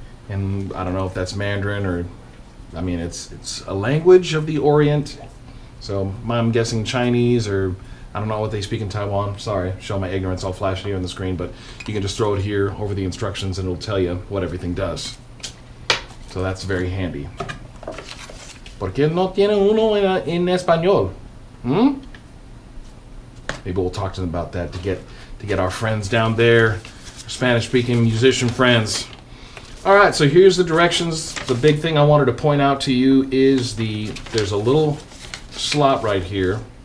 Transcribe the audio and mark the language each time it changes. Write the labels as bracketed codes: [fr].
[en] And I don't know if that's Mandarin or, I mean, it's a language of the Orient, so I'm guessing Chinese, or I don't know what they speak in Taiwan. Sorry, show my ignorance. I'll flash it here on the screen, but you can just throw it here over the instructions and it'll tell you what everything does. So that's very handy. [es] ¿Por qué no tiene uno en español? [en] Maybe we'll talk to them about that to get our friends down there, Spanish-speaking musician friends. All right, so here's the directions. The big thing I wanted to point out to you is there's a little slot right here.